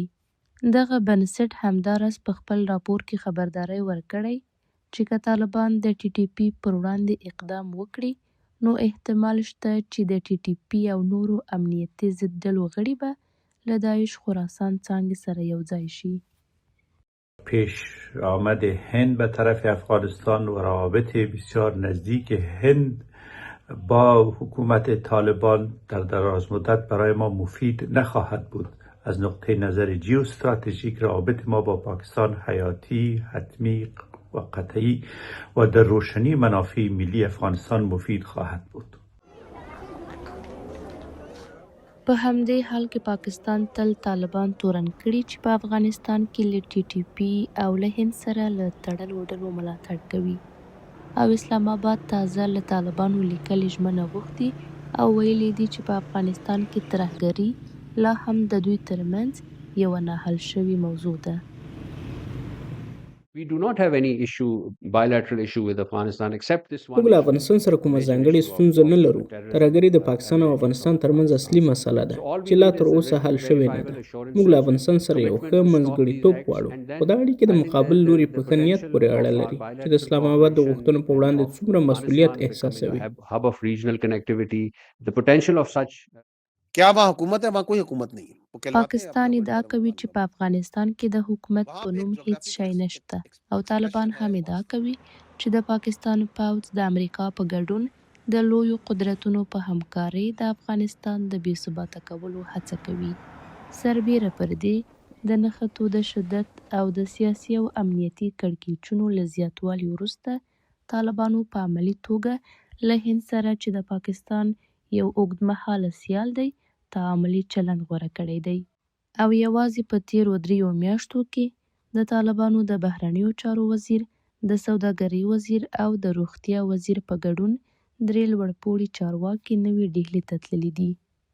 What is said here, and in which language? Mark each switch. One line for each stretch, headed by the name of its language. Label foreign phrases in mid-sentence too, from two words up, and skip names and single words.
Pashto: دغه بنسټ همداراز په خپل راپور کې خبرداری ورکړی چې که طالبان د ټي ټي پي پر وړاندې اقدام وکړي، نو احتمال شته چې د ټي ټي پي او نورو امنیتي ضد ډلو غړي به له داعش خراسان څانګې سره یوځای شي.
Persian: پیش آمد هند به طرف افغانستان و روابط بسیار نزدیک هند با حکومت طالبان در دراز مدت برای ما مفید نخواهد بود. از نقطه نظر جیوستراتژیک روابط ما با پاکستان حیاتی، حتمی و قطعی و در روشنی منافع ملی افغانستان مفید خواهد بود.
Pashto: په همدې حال کې پاکستان تل طالبان تورن کړي چې په افغانستان کې له ټي ټي پي او له هند سره له تړلو ډلو ملاتړ کوي، او اسلام آباد تازه له طالبانو لیکلې ژمنه غوښتي او ویلي دي چې په افغانستان کې ترهګري لا هم د دوی ترمنځ یوه ناحل شوې موضوع ده.
English: We do not have any bilateral issue with Afghanistan except this one.
Pashto: موږ له افغانستان سره کومه ځانګړې ستونزه نه لرو. ترهګري د پاکستان او افغانستان ترمنځ اصلي مسله ده چې لا تر اوسه حل شوې نه ده. موږ له افغانستان سره یو ښه منځګړیتوب غواړو، خو دا اړیکې د مقابل لوري په ښه نیت پورې اړه لري چې د اسلام آباد د غوښتنو په وړاندې څومره مسؤلیت احساسوي.
English: Hub of regional connectivity, the potential of such.
Urdu: کیا وہاں حکومت ہے؟ وہاں کوئی حکومت نہیں ہے.
Pashto: پاکستان ادعا کوي چې په افغانستان کې د حکومت په نوم هیڅ شی نشته، او طالبان هم ادعا کوي چې د پاکستان پوځ د امریکا په ګډون د لویو قدرتونو په همکارۍ د افغانستان د بې ثباته کولو هڅه کوي. سربیره پر دې، د نښتو د شدت او د سیاسي او امنیتي کړکېچونو له زیاتوالي وروسته طالبانو په عملي توګه له هند سره چې د پاکستان یو اوږدمهاله سیال دی تعاملي چلند غوره کړی دی، او یوازې په تیرو 3 میاشتو کې د طالبانو د بهرنیو چارو وزیر، د سوداګرۍ وزیر او د روغتیا وزیر په ګډون 3 لوړپوړي چارواکي نوې ډهلي ته تللي دي.